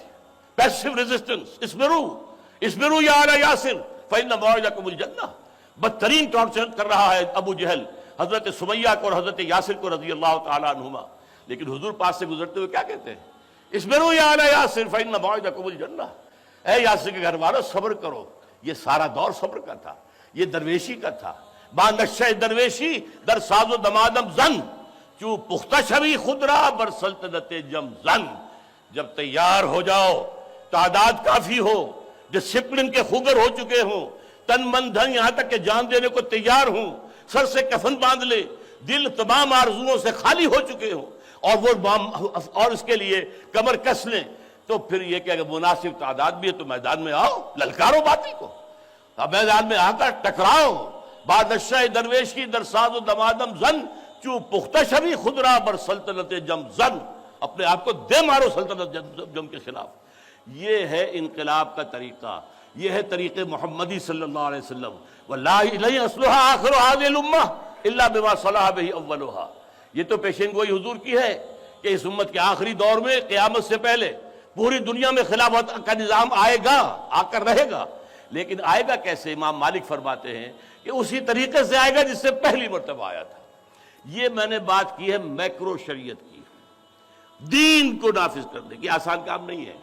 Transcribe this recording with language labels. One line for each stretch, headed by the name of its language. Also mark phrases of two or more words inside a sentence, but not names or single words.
English: passive resistance,
Arabic: اسبرو یا آل یاسر فإن موعدکم الجنہ،
Urdu: بدترین ٹارچر کر رہا ہے ابو جہل حضرت سمیہ کو اور حضرت یاسر کو
Arabic: رضی اللہ تعالیٰ عنہما،
Urdu: لیکن حضور پاس سے گزرتے ہوئے کیا کہتے ہیں؟
Arabic: اسبرو یا آل یاسر فإن موعدکم الجنہ،
Urdu: اے یاسر کے گھر والوں صبر کرو۔ یہ سارا دور صبر کا تھا، یہ درویشی کا تھا۔
Persian: با نشہ درویشی در ساز و دمادم زن، چوں پختہ شوی خود را بر سلطنت جم زن،
Urdu: جب تیار ہو جاؤ، تعداد کافی ہو، ڈسپلن کے خوگر ہو چکے ہوں، تن من دھن یہاں تک کہ جان دینے کو تیار ہوں، سر سے کفن باندھ لے، دل تمام آرزوؤں سے خالی ہو چکے ہوں، اور اس کے لیے کمر کس لیں، تو پھر یہ کہ اگر مناسب تعداد بھی ہے تو میدان میں آؤ، للکارو باطل کو، اب میدان میں آ کر ٹکراؤ۔
Persian: بعد نشہ درویشی در ساز و دمادم زن، چوں پختہ شوی خود را بر سلطنت جم زن،
Urdu: اپنے آپ کو دے مارو سلطنت جم کے خلاف۔ یہ ہے انقلاب کا طریقہ، یہ ہے طریقے محمدی
Arabic: صلی اللہ علیہ وسلم۔ واللہ لن یصلح آخر هذه الامہ الا بما صلح به اولها،
Urdu: یہ تو پیشن گوئی حضور کی ہے کہ اس امت کے آخری دور میں قیامت سے پہلے پوری دنیا میں خلافت کا نظام آئے گا، آ کر رہے گا، لیکن آئے گا کیسے؟ امام مالک فرماتے ہیں کہ اسی طریقے سے آئے گا جس سے پہلی مرتبہ آیا تھا۔ یہ میں نے بات کی ہے میکرو شریعت کی، دین کو نافذ کرنے کی، آسان کام نہیں ہے۔